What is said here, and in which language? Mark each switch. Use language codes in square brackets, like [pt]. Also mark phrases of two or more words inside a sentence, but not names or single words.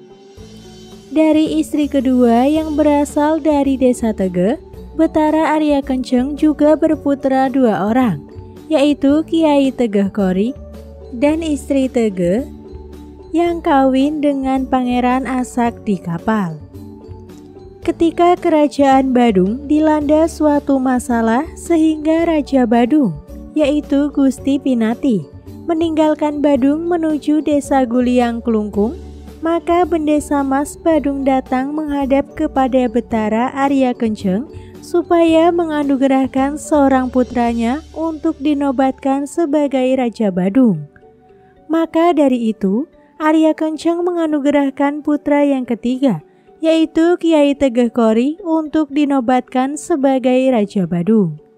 [id] Dari istri kedua yang berasal dari desa Tege, Betara Arya Kenceng juga berputra 2 orang, yaitu Kiai Tegeh Kori dan istri Tege yang kawin dengan Pangeran Asak di kapal. Ketika kerajaan Badung dilanda suatu masalah sehingga Raja Badung, yaitu Gusti Pinati, meninggalkan Badung menuju desa Guliang Klungkung, maka Bendesa Mas Badung datang menghadap kepada Betara Arya Kenceng supaya menganugerahkan seorang putranya untuk dinobatkan sebagai Raja Badung. Maka dari itu, Arya Kenceng menganugerahkan putra yang ketiga, yaitu Kiai Tegeh Kori untuk dinobatkan sebagai Raja Badung.